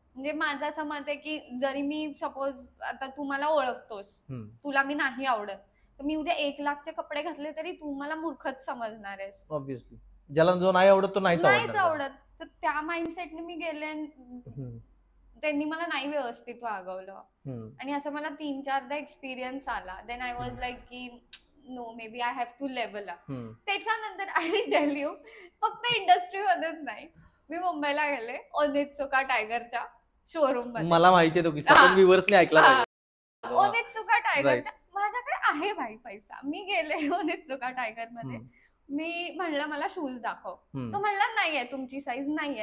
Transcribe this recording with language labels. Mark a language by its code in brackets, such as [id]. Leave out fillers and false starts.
[mr] म्हणजे माझं असं मत आहे की जरी मी सपोज आता तू मला ओळखतोस, तुला मी नाही आवडत, तर मी उद्या 1 लाखचे कपडे घातले तरी तू मला मूर्खच समजणार आहेस. [en] Obviously. [mr] ज्याला जो नाही आवडत तो नाहीच आवडत. तर त्या माइंडसेटने मी गेले, त्यांनी मला नाही व्यवस्थित वागवलं, आणि असं मला 3-4दा एक्सपिरियन्स आला. [en] Then I was like की no, maybe I have to level up. [mr] त्याच्यानंतर [en] I will tell you, [mr] फक्त इंडस्ट्रीमध्येच नाही, मी मुंबईला गेले ओनित्सुका टायगरच्या शोरूम मध्ये. मला माहितीये तो किस्सा, पण व्ह्यूअर्सने ऐकला पाहिजे. ओनित्सुका टायगरच्या, माझ्याकडे आहे भाई पैसा, मी गेले ओनित्सुका टायगर मध्ये, मी म्हणलं मला शूज दाखव, तो म्हणला नाहीये, तुमची साईज नाहीये.